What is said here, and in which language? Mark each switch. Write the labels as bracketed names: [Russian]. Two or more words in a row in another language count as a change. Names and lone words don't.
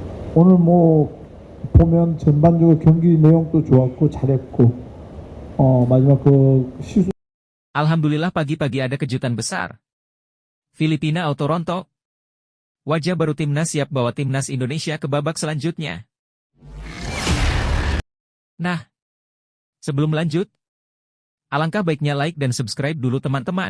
[Korean] 오늘 뭐 보면 전반적으로 경기 내용도 좋았고 잘했고 마지막 그 시수 [Indonesian] Alhamdulillah pagi-pagi ada kejutan besar. Filipina auto rontok. Wajah baru timnas siap bawa timnas Indonesia ke babak selanjutnya. Nah, sebelum lanjut, alangkah baiknya like dan subscribe dulu teman-teman.